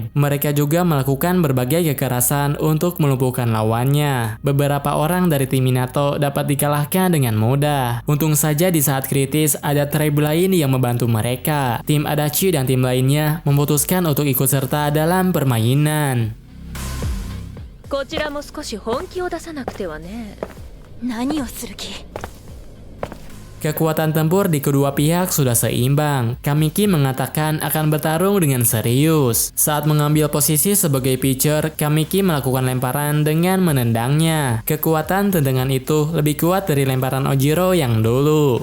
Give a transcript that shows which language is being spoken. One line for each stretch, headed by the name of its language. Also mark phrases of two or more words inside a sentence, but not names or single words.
Indonesian: Mereka juga melakukan berbagai kekerasan untuk melumpuhkan lawannya. Beberapa orang dari tim Minato dapat dikalahkan dengan mudah. Untung saja di saat kritis ada tribe lain yang membantu mereka. Tim Adachi dan tim lainnya memutuskan untuk ikut serta dalam permainan.
Japanese: こちらも少し本気を出さなくてはね。何をする気？
Indonesian: Kekuatan tempur di kedua pihak sudah seimbang. Kamiki mengatakan akan bertarung dengan serius. Saat mengambil posisi sebagai pitcher, Kamiki melakukan lemparan dengan menendangnya. Kekuatan tendangan itu lebih kuat dari lemparan Ojiro yang dulu.